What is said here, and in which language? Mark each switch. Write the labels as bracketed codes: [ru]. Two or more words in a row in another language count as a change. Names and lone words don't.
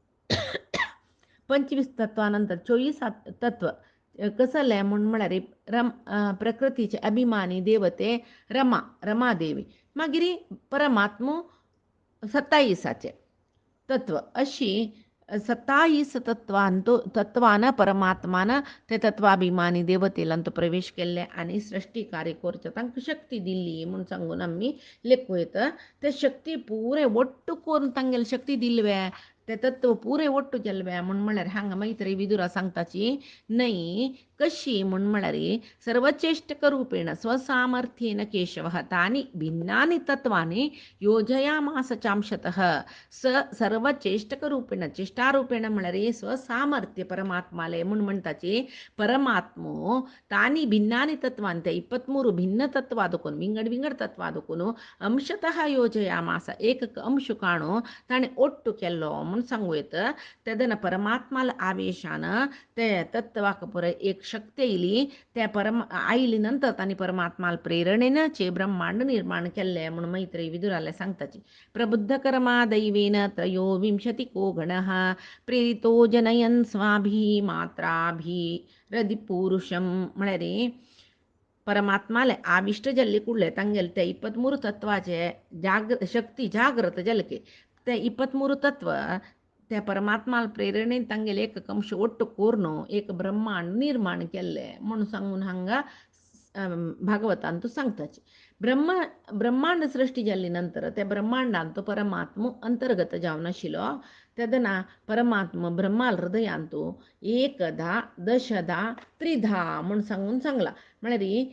[kok] 25 तत्वानंतर 24 तत्व कसले म्हूण म्हळ्यार प्रकृतीचे अभिमानी देवते रमादेवी मागीर परमात्मो 27 तत्व अशी 27 तत्वान परमात्मान ते तत्वाभिमानी देवतेलांत प्रवेश केल्ले आनी सृश्टी कार्य करचे तांकां शक्ती दिल्ली म्हूण सांगून आमी लेखूं येता ते शक्ती पुरे ಒಟ್ಟು करून तांगेले शक्ती दिल्वे ते तत्व पुरे ಒಟ್ಟು केल्वे म्हूण म्हळ्यार हांगा मैत्री विदुरा सांगताची न्हय कशी म्हूण म्हळ्यार [sa] सर्वचेष्टक रूपेण स्वसामर्थ्येन केशवः तानि भिन्नानि तत्वानि योजयामास चांशतः सर्वचेष्टक रूपेण चेष्टारूपेण [kok] म्हळ्यार स्वसामर्थ्य परमात्माले म्हूण म्हणटाची परमात्मो [sa] तानि भिन्नानि [kok] तत्वानि ते 23 भिन्न तत्वादकून विंगड विंगड तत्वादकून [sa] अंशतः योजयामास [kok] एक अंश काणू ताणें ಒಟ್ಟು केल्लो म्हूण सांगूं येता तेदना परमात्माल आवेशान ते तत्वाक पुरो एक शक्ती येयली ते आयली नंतर तांणी परमात्माल प्रेरणेन चे ब्रह्मांड निर्माण केल्ले म्हूण मैत्री विदुराले सांगताची [sa] प्रबुद्धकर्मा दैवेन त्रयोविंशतिको गणः प्रेरितो जनयन् स्वाभिः मात्राभिरधिपुरुषं [kok] म्हळ्यार परमात्माले आविष्ट जल्ले कुडले तांगेले ते 23 तत्वाचे शक्ती जागृत जलके ते 23 तत्व ते परमात्माल प्रेरणेन तांगेले एक अंश ಒಟ್ಟು कोरून एक ब्रह्मांड निर्माण केल्ले म्हूण सांगून हांगा भागवतांत सांगताची ब्रह्मांड सृश्टी जाल्ली नंतर ते ब्रह्मांडांत परमात्मो अंतर्गत जावन आशिल्लो तेदना परमात्मा ब्रह्माल हृदयांत [sa] एकदा दशदा त्रिधा [kok] म्हूण सांगून सांगला म्हळ्यार